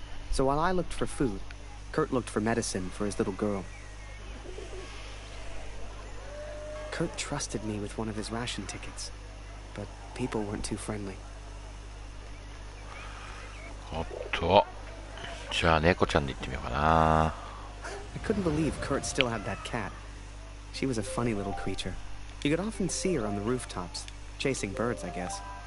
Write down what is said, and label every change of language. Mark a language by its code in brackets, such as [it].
[en] So while I looked for food, Kurt looked for medicine for his little girl. Kurt trusted me with one of his ration tickets, but people weren't too friendly. [ja] おっと、じゃあ猫ちゃんで行ってみようかな。 [en] I couldn't believe Kurt still had that cat. She was a funny little creature. You could often see her on the rooftops, chasing birds, I guess.